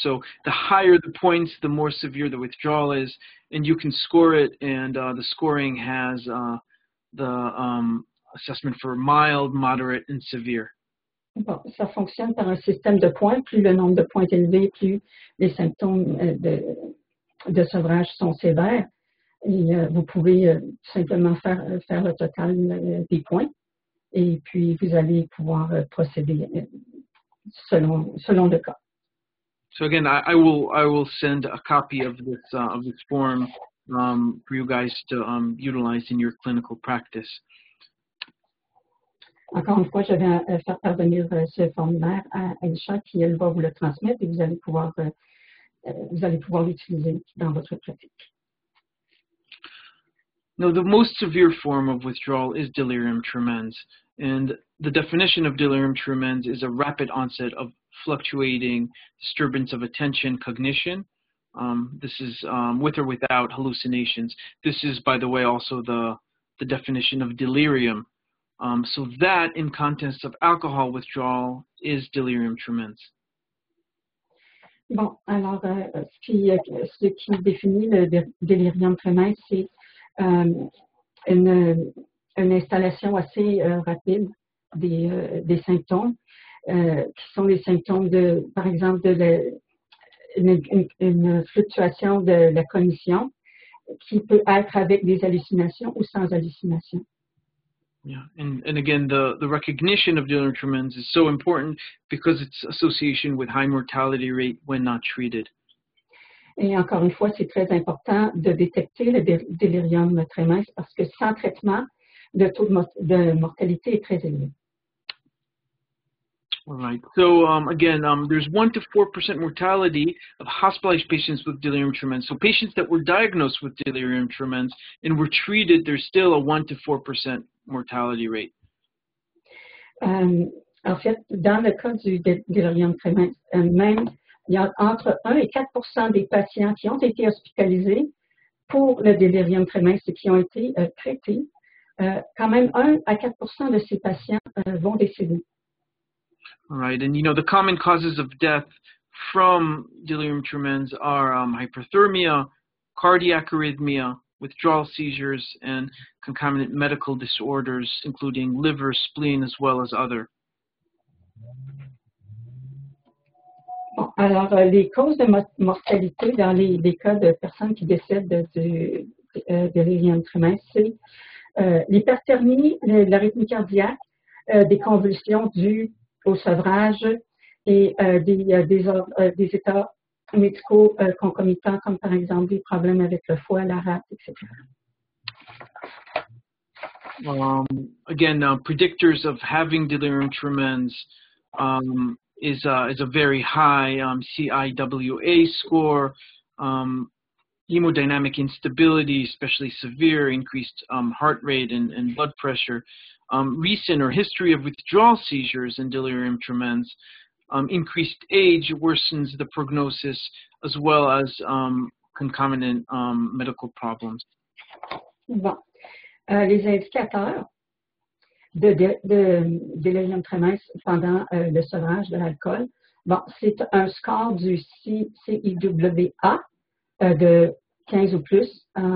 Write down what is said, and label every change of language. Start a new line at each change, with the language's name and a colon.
English: So the higher the points, the more severe the withdrawal is, and you can score it. And the scoring has the assessment for mild, moderate, and severe.
French: Bon, ça fonctionne par un système de points. Plus le nombre de points est élevé, plus les symptômes de sevrage sont sévères. Et vous pouvez simplement faire le total des points. Et puis, vous allez pouvoir procéder selon le cas.
English: So again, I will send a copy of this form for you guys to utilize in your clinical practice.
French: Encore une fois, je vais faire parvenir ce formulaire à Aisha qui, elle, va vous le transmettre et vous allez pouvoir l'utiliser dans votre pratique.
English: Now, the most severe form of withdrawal is delirium tremens. And the definition of delirium tremens is a rapid onset of fluctuating disturbance of attention, cognition. This is with or without hallucinations. This is, by the way, also the definition of delirium. So that, in context of alcohol withdrawal, is delirium tremens.
French: Bon, alors, ce qui définit le délirium tremens, c'est une installation assez rapide des symptômes, qui sont les symptômes par exemple, une fluctuation de la cognition, qui peut être avec des hallucinations ou sans hallucinations.
English: Yeah, and again, the recognition of delirium tremens is so important because its association with high mortality rate when not treated.
French: Et encore une fois, c'est très important de détecter le délirium tremens parce que sans traitement, taux de mortalité est très élevé.
English: All right. So again, there's 1 to 4% mortality of hospitalized patients with delirium tremens. So patients that were diagnosed with delirium tremens and were treated, there's still a 1 to 4% mortality rate.
French: En fait, dans le cas du delirium tremens, même il y a entre 1 et 4% des patients qui ont été hospitalisés pour le delirium tremens et qui ont été traités. Quand même 1 à 4% de ces patients vont décéder.
English: All right, and you know the common causes of death from delirium tremens are hyperthermia, cardiac arrhythmia, withdrawal seizures, and concomitant medical disorders, including liver, spleen, as well as other.
French: Bon, alors, les causes de mortalité dans les cas de personnes qui décèdent du delirium tremens, c'est l'hyperthermie, l'arythmie cardiaque, des convulsions dues au sevrage et des états médicaux concomitants, comme par exemple des problèmes avec le foie, la rate, etc.
English: Again, predictors of having delirium tremens is a very high CIWA score, hemodynamic instability, especially severe, increased heart rate and blood pressure, recent or history of withdrawal seizures and delirium tremens, increased age worsens the prognosis, as well as concomitant medical problems.
French: Bon. Les indicateurs de delirium tremens pendant le sevrage de l'alcool, bon, c'est un score du CIWA de 15 ou plus.